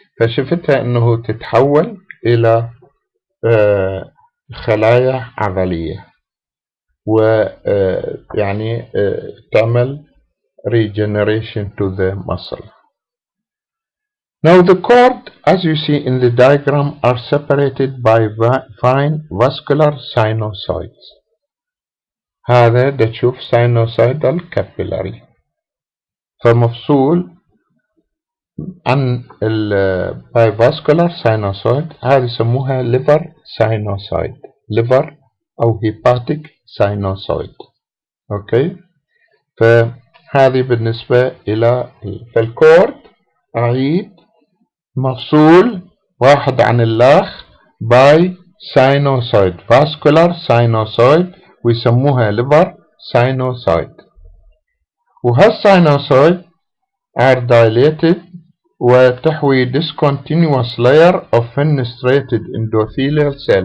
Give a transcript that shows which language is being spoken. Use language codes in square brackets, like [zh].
[ar] فشفتها أنه تتحول إلى خلايا عضلية ويعني تعمل [en] regeneration to the muscle. Now the cord as you see in the diagram are separated by fine vascular sinusoids. [ar] هذا تشوف sinusoidal capillary فمفصول عن البايفاسكولار ساينوسويد. هذه يسموها [en] liver sinusoid liver أو hepatic sinusoid. [ar] أوكي فهذه بالنسبة إلى فالكورد أعيد مفصول واحد عن الآخر باي sinusoid [en] vascular sinusoid [ar] ويسموها liver sinusoid. وهالساينوسويد [en] are dilated [ar] وتحوي [en] discontinuous layer of fenestrated endothelial cell.